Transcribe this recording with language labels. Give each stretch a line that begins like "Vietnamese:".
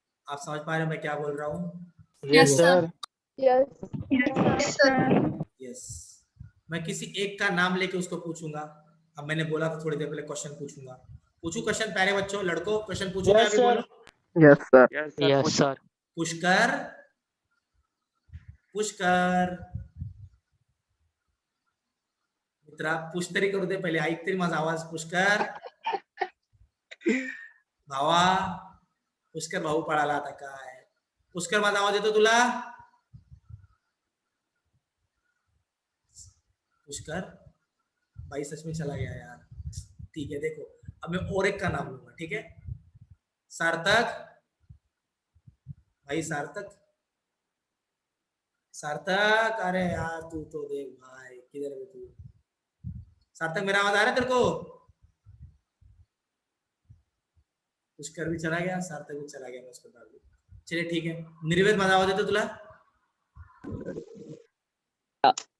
Hindi: आप समझ पा रहे हो मैं क्या बोल रहा हूँ?
English: Yes sir. Yes. Yes, sir. Yes.
Hindi: मैं किसी एक का नाम लेके उसको पूछूंगा। अब मैंने बोला था थोड़ी देर पहले क्वेश्चन पूछूंगा, पूछू क्वेश्चन प्यारे बच्चों, लड़कों क्वेश्चन पूछूंगा।
English: Yes,
Hindi: अभी
English: sir.
Hindi: बोलो।
English: yes sir yes sir
Marathi: Pushkar मित्रा, पुश तरी करू दे पहिले, ऐक तरी माझा आवाज। पुष्कर भावा, पुष्कर भाऊ पळाला आता काय? पुष्कर माझा आवाज येतो तुला?
Hindi: पुष्कर भाई सच में चला गया यार। ठीक है, देखो अब मैं और एक का नाम लूंगा, ठीक है? सार्थक भाई, सार्थक अरे यार तू तो देख भाई, किधर है तू? सार्थक मेरा आवाज आ रहा है तेरे को? पुष्कर भी चला गया, सार्थक भी चला गया, मैं उसको डाल दूं। चलिए ठीक है,
Marathi: निर्वेद माझा आवाज येतो तुला?